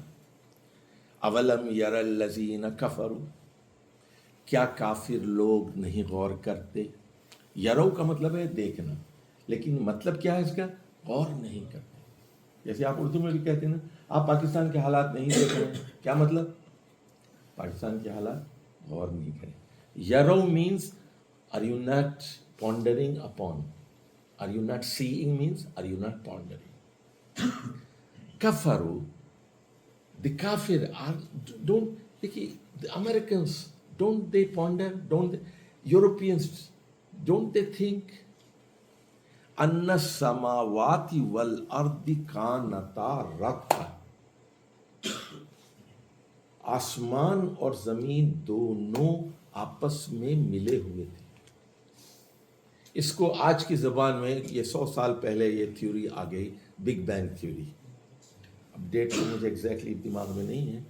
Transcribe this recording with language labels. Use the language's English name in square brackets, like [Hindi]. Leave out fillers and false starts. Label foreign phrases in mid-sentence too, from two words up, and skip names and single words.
[Arabic] اولم یر الذین کفروا، [Urdu] کیا کافر لوگ نہیں غور کرتے؟ یرو کا مطلب ہے دیکھنا، لیکن مطلب کیا ہے اس کا؟ غور نہیں کرتے. جیسے آپ اردو میں بھی کہتے ہیں نا، آپ پاکستان کے حالات نہیں دیکھ رہے ہیں، کیا مطلب؟ پاکستان کے حالات غور نہیں کریں. [English] یرو مینس are you not pondering upon? Are you not seeing means are you not pondering? Kafaru, the kafir are, don't, the Americans, don't they ponder? Don't they, Europeans, don't they think? [Arabic] أن السماوات والأرض كانتا رتقا. [Urdu] آسمان اور زمین دونوں آپس میں ملے ہوئے تھے. اس کو آج کی زبان میں یہ 100 سال پہلے یہ تھیوری آ گئی، [English] big bang theory. [Urdu] اب ڈیٹ تو مجھے ایگزیکٹلی دماغ میں نہیں ہے.